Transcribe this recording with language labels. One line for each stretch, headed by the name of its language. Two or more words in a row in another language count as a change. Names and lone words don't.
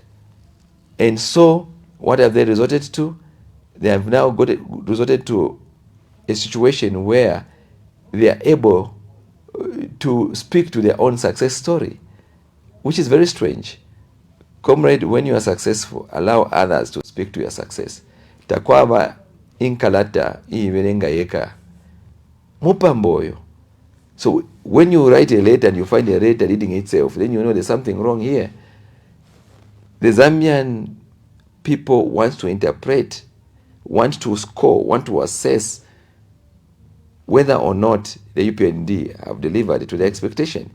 English: And so, what have they resorted to? They have now resorted to a situation where they are able to speak to their own success story, which is very strange. Comrade, when you are successful, allow others to speak to your success.
Bemba: Takwaba inkalata iberenga yeka. Mupamboyo.
English: So when you write a letter and you find a letter reading itself, then you know there's something wrong here. The Zambian people want to interpret, want to score, want to assess whether or not the UPND have delivered to their expectation.